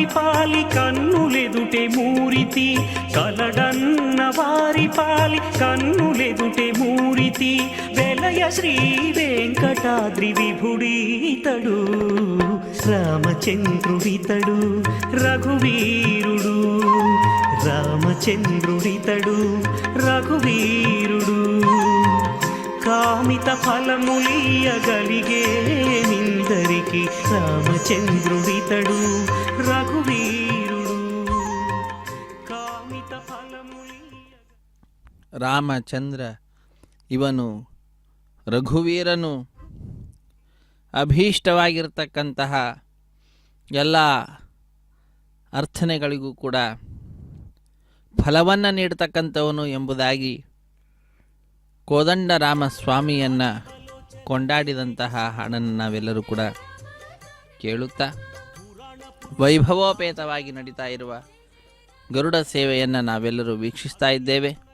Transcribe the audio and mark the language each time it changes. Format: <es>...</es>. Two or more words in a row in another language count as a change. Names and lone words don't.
<te>పాలి కన్నులెదుటే మూరితి కలడన్న వారి పాలి కన్నులెదుటే మూరితి వెలయ శ్రీ వెంకటాద్రి విభుడీతడు రామచంద్రుడితడు రఘువీరుడు రామచంద్రుడితడు రఘువీరుడు కామిత ఫలములియగలిగే నిందరికి రామచంద్రుడితడు రఘువీరుడు కామిత</te> <kn>ರಾಮಚಂದ್ರ ಇವನು ರಘುವೀರನು ಅಭೀಷ್ಟವಾಗಿರತಕ್ಕಂತಹ ಎಲ್ಲ ಅರ್ಥನೆಗಳಿಗೂ ಕೂಡ ಫಲವನ್ನು ನೀಡತಕ್ಕಂಥವನು ಎಂಬುದಾಗಿ ಕೋದಂಡ ರಾಮಸ್ವಾಮಿಯನ್ನು ಕೊಂಡಾಡಿದಂತಹ ಹಾಡನ್ನು ನಾವೆಲ್ಲರೂ ಕೂಡ ಕೇಳುತ್ತಾ ವೈಭವೋಪೇತವಾಗಿ ನಡೀತಾ ಇರುವ ಗರುಡ ಸೇವೆಯನ್ನು ನಾವೆಲ್ಲರೂ ವೀಕ್ಷಿಸ್ತಾ ಇದ್ದೇವೆ.</kn>